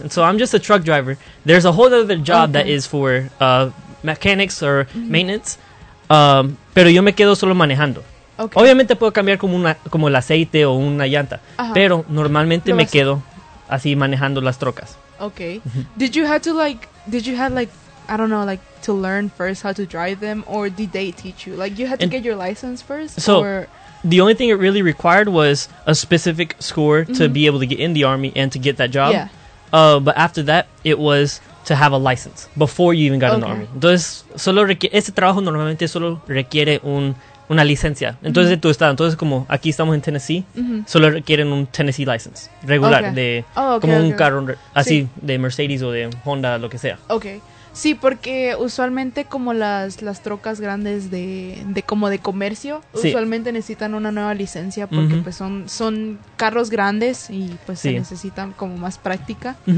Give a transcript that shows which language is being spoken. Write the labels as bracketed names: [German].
[English] And so, I'm just a truck driver. There's a whole other job that is for mechanics or maintenance. [Spanish] Pero yo me quedo solo manejando. [English] Okay. [Spanish] Obviamente, puedo cambiar como el aceite o una llanta. Ajá. Pero normalmente me quedo así manejando las trocas. [English] Okay. Did you have, like, I don't know, like, to learn first how to drive them? Or did they teach you? Like, you had to get your license first? So, or... the only thing it really required was a specific score to be able to get in the Army and to get that job. Yeah. But after that, it was to have a license before you even got in the Army. [Spanish] Entonces, ese trabajo normalmente solo requiere una licencia. Entonces, de tu estado. Entonces, como aquí estamos en Tennessee, solo requieren un Tennessee license regular. [English] Okay. [Spanish] Un carro así de Mercedes o de Honda, lo que sea. [English] Okay. [Spanish] Sí, porque usualmente como las trocas grandes de comercio, usualmente necesitan una nueva licencia porque pues son carros grandes y pues se necesitan como más práctica.